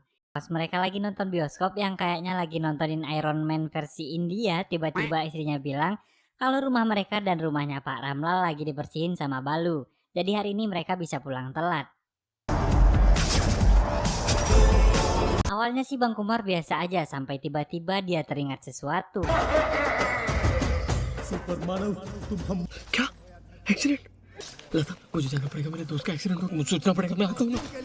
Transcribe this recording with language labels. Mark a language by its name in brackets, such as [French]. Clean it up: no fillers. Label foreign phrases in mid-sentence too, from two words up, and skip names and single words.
[Indonesian] Pas mereka lagi nonton bioskop yang kayaknya lagi nontonin Iron Man versi India, tiba-tiba istrinya bilang kalau rumah mereka dan rumahnya Pak Ramlal lagi dibersihin sama Balu. Jadi hari ini mereka bisa pulang telat. Awalnya sih Bang Kumar biasa aja sampai tiba-tiba dia teringat sesuatu. [Hindi] क्या एक्सीडेंट? लता मुझे जाना पड़ेगा, मेरे दोस्त का एक्सीडेंट हुआ, मुझे सोचना पड़ेगा, मैं आता हूँ ना.